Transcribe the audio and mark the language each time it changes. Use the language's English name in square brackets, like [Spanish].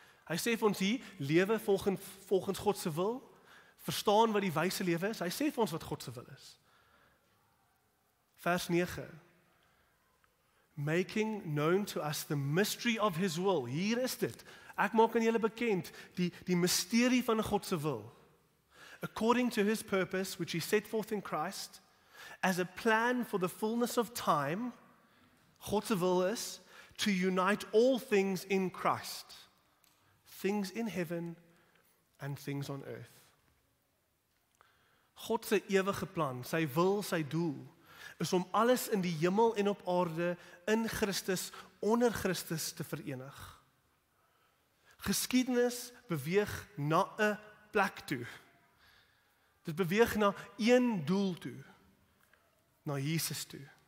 [Afrikaans] Hy sê vir ons hier, lewe volgens God se wil, verstaan wat die wyse lewe is. Hy sê vir ons wat God se wil is. Vers 9. [English] Making known to us the mystery of his will. [Afrikaans] Hier is dit. Ek maak aan julle bekend die misterie van God se wil. [English] According to his purpose, which he set forth in Christ, as a plan for the fullness of time, [Afrikaans] God se wil [English] is to unite all things in Christ, things in heaven and things on earth. [Afrikaans] God se ewige plan, sy wil, sy doel, is om alles in die hemel en op aarde in Christus, onder Christus te verenig. Geskiedenis beweeg na 'n plek toe. Dit beweeg na een doel toe, na Jesus toe.